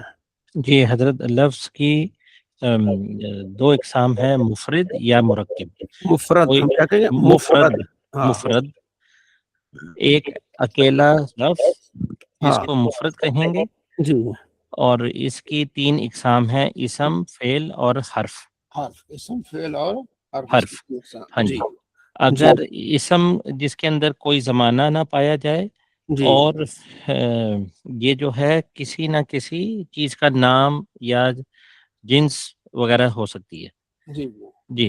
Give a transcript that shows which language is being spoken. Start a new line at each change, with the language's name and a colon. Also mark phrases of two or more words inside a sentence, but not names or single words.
Urdu: جی حضرت لفظ کی دو اقسام ہے، مفرد یا مرکب. مفرد کوئی ہم کیا کہیں گے؟ مفرد. ہاں مفرد ایک اکیلا لفظ جس ہاں کو مفرد کہیں گے، جی. اور اس کی تین اقسام ہیں، اسم، فعل اور حرف. حرف، اسم، فعل اور حرف. ہاں جی جی. جی اگر اسم جس کے اندر کوئی زمانہ نہ پایا جائے، جی اور یہ جو ہے کسی نہ کسی چیز کا نام یا جنس وغیرہ ہو سکتی ہے. جی جی.